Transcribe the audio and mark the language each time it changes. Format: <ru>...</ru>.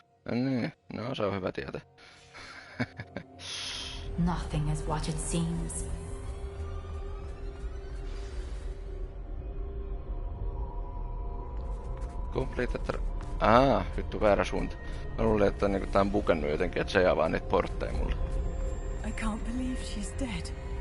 <fi>Niin, no se on hyvä tietää.</fi> <en>Nothing is what it seems. Completed.</en> <fi>Vittu väärä suunta. Mä luulin, että niinku tää on bugannut jotenkin, että se ei avaa niitä portteja mulle.</fi> <en>I can't believe she's dead.</en>